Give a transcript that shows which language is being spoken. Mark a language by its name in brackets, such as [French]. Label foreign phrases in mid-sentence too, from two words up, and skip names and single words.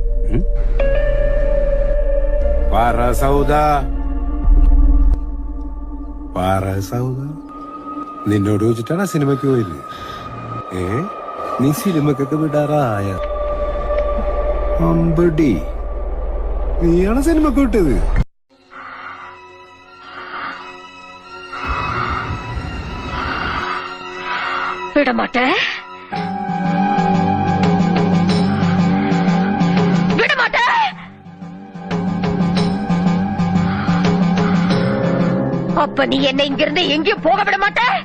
[Malayalam] പറ സൗദ, പറ സൗദ, നിന്നോട് ചോദിച്ചിട്ടാണ് സിനിമക്ക് പോയത്? നീ സിനിമക്കൊക്കെ വിടാറായ അമ്പടി, നീയാണ് സിനിമക്ക് വിട്ടത്? [Tamil] விடமாட்டே, விடமாட்டே. அப்ப நீ என்ன இங்கிருந்து எங்கேயும் போக விட மாட்ட?